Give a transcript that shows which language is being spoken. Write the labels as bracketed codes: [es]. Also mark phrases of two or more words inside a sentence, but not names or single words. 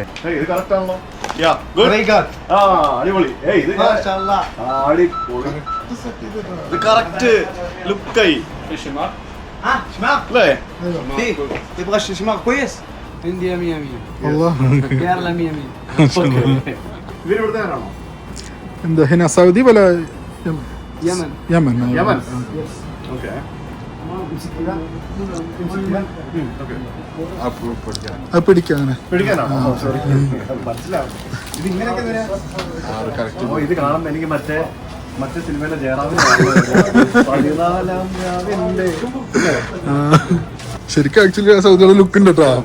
[ml] ഇത് കറക്റ്റ് ആണല്ലോ. അടിപൊളി. ഇത് കറക്റ്റ് ലുക്കായി അല്ലേ. [en] India 100 [ar] والله [en] Kerala 100 [ml] ഇവരിവിടുത്തെ തരാണോ? [ar] انت هنا سعودي ولا Yemen. يمن؟ [ml] യമൻ. ഓക്കെ. അത് പിടിക്കാനെ പിടിക്കാനാണോ? സോറി, മനസ്സിലാവും. ഇത് ഇങ്ങനെയൊക്കെ ഇത് കാണുമ്പോൾ എനിക്ക് മറ്റേ സിനിമയിലെ ജയറാമിന്റെ ശരിക്കും ആക്ച്വലി സൗദിയുടെ ലുക്ക് ഉണ്ട് കേട്ടോ.